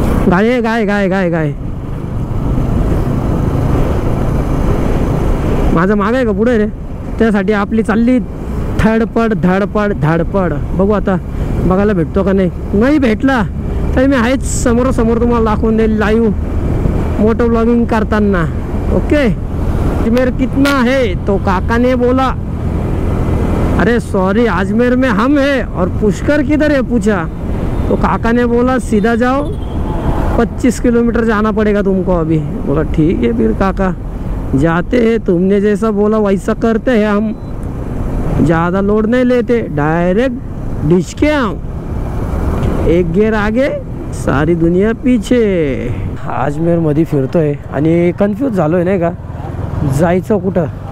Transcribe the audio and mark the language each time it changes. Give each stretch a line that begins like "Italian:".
Marathi: गाय गाय गाय गाय गाय माझं माग आहे का पुढे रे, त्यासाठी आपली चालली धडपड धडपड धडपड. बघू आता बघायला भेटतो का नाही. नाही भेटला तरी मी आहेच समोरासमोर, तुम्हाला दाखवून देईल लाईव्ह मोटो ब्लॉगिंग करताना.
Hindi: ओके, अजमेर कितना है तो काका ने बोला, अरे सॉरी अजमेर में हम है और पुष्कर किधर है पूछा, तो काका ने बोला सीधा जाओ 25 किलोमीटर जाना पड़ेगा तुमको अभी. बोला ठीक है फिर काका जाते हैं, तुमने जैसा बोला वैसा करते हैं हम, ज़्यादा लोड नहीं लेते, डायरेक्ट डिश के आओ, एक गेर आगे सारी दुनिया पीछे.
Marathi: अजमेरमध्ये फिरतोय आणि कन्फ्यूज झालो आहे नाही का जायचं कुठं.